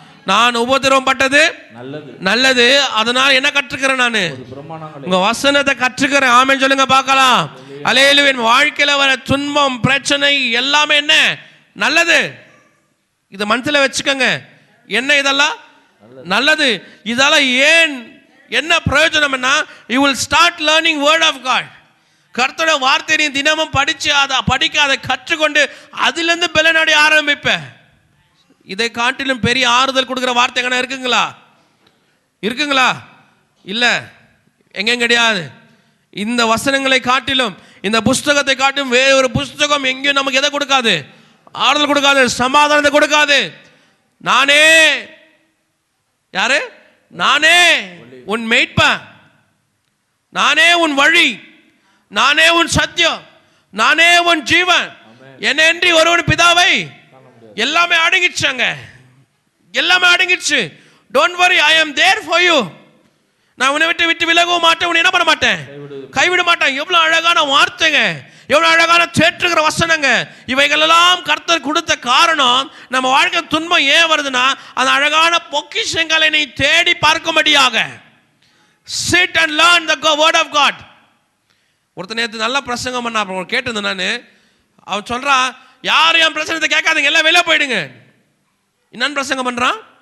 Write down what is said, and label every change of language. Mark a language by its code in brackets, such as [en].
[ta] நான் உபத்திரவம் பட்டது நல்லது, அதனால் என்ன கற்றுக்கிறேன், நான் உங்க வசனத்தை கற்றுக்கிறேன். ஆமென் சொல்லுங்க பார்க்கலாம். அல்லேலூயா. வாழ்க்கையில வர துன்பம் பிரச்சனை எல்லாமே என்ன நல்லது. இதை மனசுல வச்சுக்கோங்க. என்ன இதெல்லாம் நல்லது. இதெல்லாம் ஏன் என்ன பிரயோஜனம்னா, [en] you will start learning word of God. [ta] கர்த்தரோட வார்த்தையை தினமும் படிக்க அதை கற்றுக்கொண்டு அதிலிருந்து பலனடைய ஆரம்பிப்பேன். இதை காட்டிலும் பெரிய ஆறுதல் கொடுக்குற வார்த்தை இருக்குங்களா? இல்ல, எங்கேயும் கிடையாது. இந்த வசனங்களை காட்டிலும், இந்த புஸ்தகத்தை காட்டிலும் வேற ஒரு புஸ்தகம் எங்கேயும் நமக்கு எதை கொடுக்காது, ஆறுதல் கொடுக்காது, சமாதானத்தை கொடுக்காது. நானே யாரு? நானே உன் மேய்ப்பன், நானே உன் வழி, நானே உன் சத்தியம், நானே உன் ஜீவன். என்னன்றி ஒருவன் பிதாவை எல்லாமே அடங்கிச்சாங்க, எல்லாமே அடங்கிச்சு. [en] Don't worry, I am there for you. [ta] நான் உன்னை விட்டு விட்டு விலகவும் மாட்டேன், உன்னை என்ன பண்ண மாட்டேன், கைவிட மாட்டேன். எவ்வளவு அழகான வார்த்தைங்க, எவ்வளவு அழகான தேற்றுகிற வசனங்க. இவைகள் எல்லாம் கர்த்தர் கொடுத்த காரணம், நம்ம வாழ்க்கை துன்பம் ஏன் வருதுன்னா அந்த அழகான பொக்கிஷங்களை நீ தேடி பார்க்கும்படியாக. [en] Sit and learn the word of God. [ta] ஒருத்தர் நேற்று நல்ல பிரசங்கம் பண்ண, அப்புறம் கேட்டிருந்தேன் நான். அவன் சொல்றான், யாரும் என் பிரசங்கத்தை கேட்காதீங்க, எல்லாம் வெளியே போயிடுங்க. என்னன்னு பிரசங்கம் பண்றான்?